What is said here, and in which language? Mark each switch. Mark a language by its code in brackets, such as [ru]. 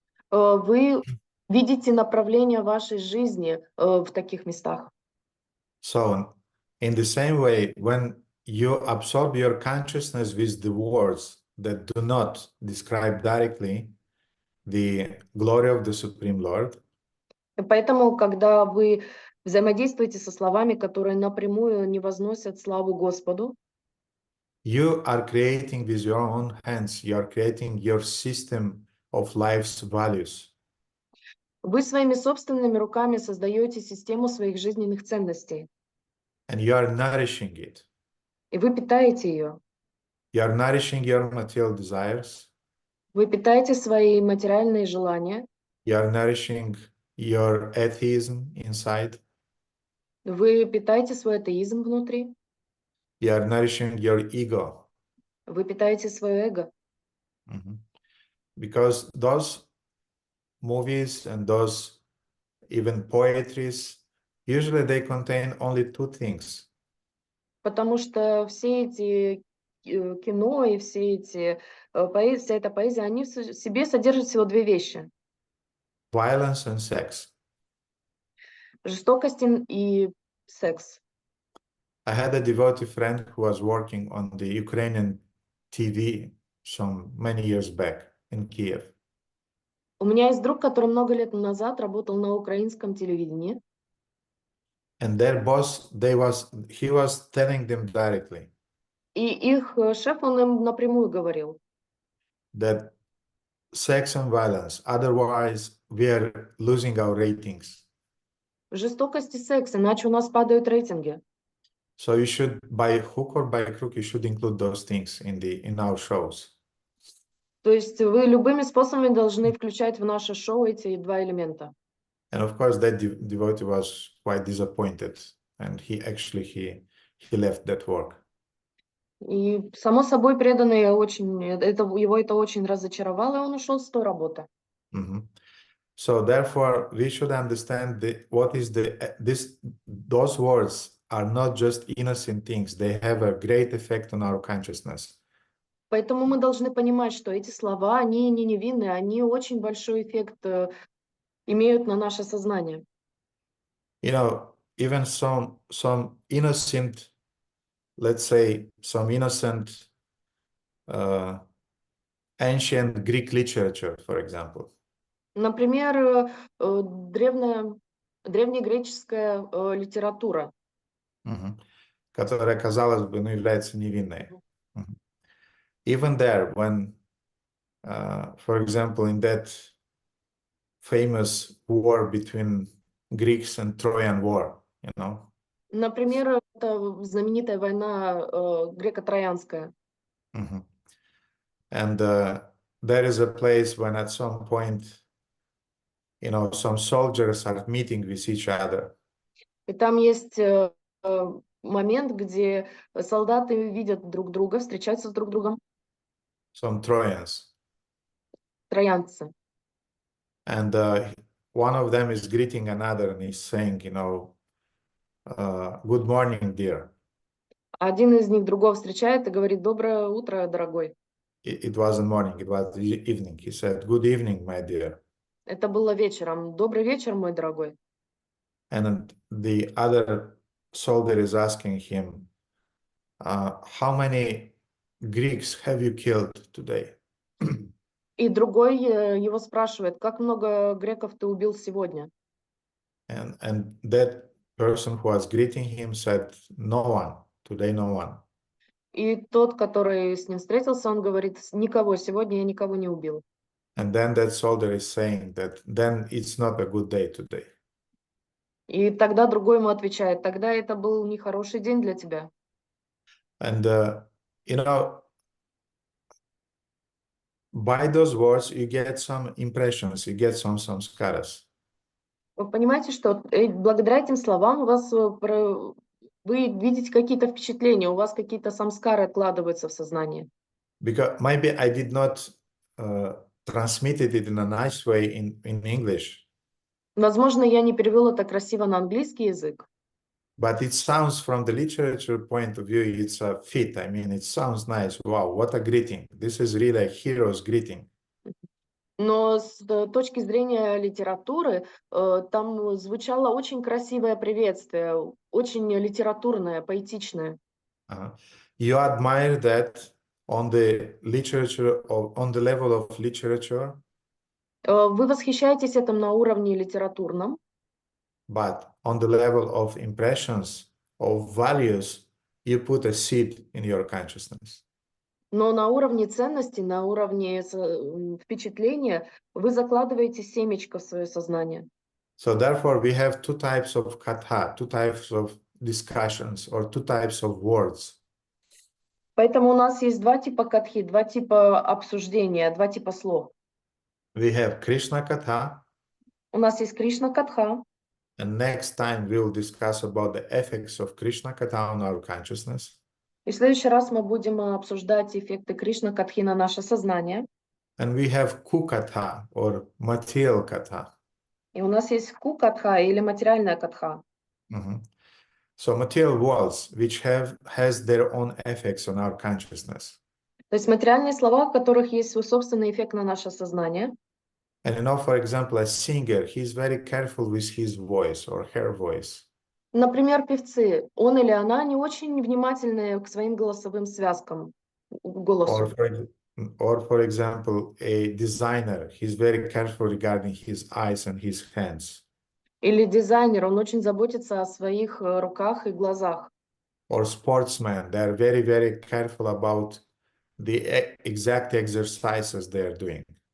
[ru] Вы видите направление вашей жизни в таких местах. [en] So, in the same way, when you absorb your consciousness with the words that do not describe directly the glory of the Supreme Lord, [ru] Поэтому, когда вы взаимодействуете со словами, которые напрямую не возносят славу Господу, [en] you are creating with your own hands, you are creating your system of life's values. [ru] вы своими собственными руками создаете систему своих жизненных ценностей. [en] And you are nourishing it. [ru] И вы питаете ее. [en] You are nourishing your material desires. [ru] Вы питаете свои материальные желания. [en] You are nourishing your atheism inside. [ru] Вы питаете свой атеизм внутри. [en] You are nourishing your ego. [ru] Вы питаете свое эго. [en] Because those movies and those even poetries, usually they contain only two things. [ru] Потому что все эти кино и все эти вся эта поэзия, они в себе содержат всего две вещи. [en] Violence and sex. [ru] Жестокость и секс. [en] I had a devotee friend who was working on the Ukrainian TV some many years back in Kiev. [ru] У меня есть друг, который много лет назад работал на украинском телевидении. [en] And their boss, he was telling them directly [ru] И их шеф, он им напрямую говорил, [en] that sex and violence, otherwise we are losing our ratings. [ru] жестокость и секс, иначе у нас падают рейтинги. [en] So you should, by hook or by crook, you should include those things in our shows. [ru] То есть вы любыми способами должны включать в наше шоу эти два элемента. [en] And of course, that devotee was quite disappointed, and he left that work. [ru] И само собой преданный его это очень разочаровало, и он ушел с той работы. [en] So therefore, we should understand those words are not just innocent things. They have a great effect on our consciousness. [ru] Поэтому мы должны понимать, что эти слова, они не невинные, они очень большой эффект имеют на наше сознание. [en] You know, even some innocent, let's say, some innocent ancient Greek literature, for example, [ru] Например, древнегреческая литература. мгм, которая, казалось бы, ну, является невинной. Мгм. [en] Even there, when, for example, in that famous war between Greeks and Trojan War, you know, [ru] Например, это знаменитая война греко-троянская. mhm. [en] And there is a place when at some point, you know, some soldiers are meeting with each other, [ru] И там есть момент, где солдаты видят друг друга, встречаются с друг другом, [en] some Trojans, [ru] троянцы. [en] and one of them is greeting another and he's saying, you know, good morning, dear. [ru] Один из них другого встречает и говорит: «Доброе утро, дорогой». [en] It wasn't morning, it was evening. He said, good evening, my dear. [ru] Это было вечером. «Добрый вечер, мой дорогой». [en] And the other soldier is asking him, how many Greeks have you killed today? [ru] И другой его спрашивает: «Как много греков ты убил сегодня?» [en] And that person who was greeting him said, no one, today no one. [ru] И тот, который с ним встретился, он говорит: «Никого, сегодня я никого не убил». [en] And then that soldier is saying that then it's not a good day today. [ru] И тогда другой ему отвечает: «Тогда это был нехороший день для тебя». [en] And, you know, by those words, you get some impressions, you get some samskaras. [ru] Вы понимаете, что благодаря этим словам у вас вы видите какие-то впечатления, у вас какие-то самскары откладываются в сознании. [en] Because maybe I did not transmitted it in a nice way in English, [ru] Возможно, я не перевела это красиво на английский язык, [en] but it sounds from the literature point of view, it's a fit. I mean, it sounds nice. Wow, what a greeting. This is really a hero's greeting. [ru] но с точки зрения литературы там звучало очень красивое приветствие, очень литературное, поэтичное. [en] You admire that on the literature, on the level of literature, [ru] Вы восхищаетесь этим на уровне литературном, [en] but on the level of impressions, of values, you put a seed in your consciousness. [ru] но на уровне ценностей, на уровне впечатления вы закладываете семечко в свое сознание. [en] So therefore, we have two types of katha, two types of discussions, or two types of words. [ru] Поэтому у нас есть два типа катхи, два типа обсуждения, два типа слов. [en] We have Krishna katha, [ru] У нас есть Кришна катха, [en] and next time we'll discuss about the effects of Krishna katha on our consciousness. [ru] и в следующий раз мы будем обсуждать эффекты Кришна катхи на наше сознание. [en] And we have kukatha, or material katha. [ru] И у нас есть ку катха или материальная катха. Mhm. [en] So material worlds, which has their own effects on our consciousness. [ru] То есть материальные слова, у которых есть свой собственный эффект на наше сознание. [en] And you know, for example, a singer, he's very careful with his voice or her voice. [ru] Например, певцы, он или она, не очень внимательны к своим голосовым связкам, к [en] Or [ru] голосу. [en] for example, a designer, he's very careful regarding his eyes and his hands. [ru] Или дизайнер, он очень заботится о своих руках и глазах. [en] Or sportsmen, they're very, very careful about the exact exercises they're doing.